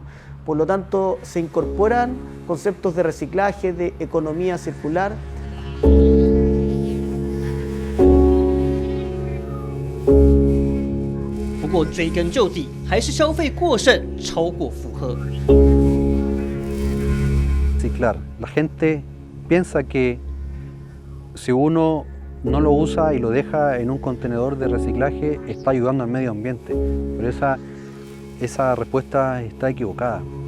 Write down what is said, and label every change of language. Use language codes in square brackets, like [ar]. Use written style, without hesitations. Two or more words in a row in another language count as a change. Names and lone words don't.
[es] Por lo tanto, se incorporan conceptos de reciclaje, de economía circular. [zh] 不过追根究底，还是消费过剩，超过负荷。 [es] Reciclar. La gente piensa que si uno no lo usa y lo deja en un contenedor de reciclaje, está ayudando al medio ambiente. Pero esa respuesta está equivocada.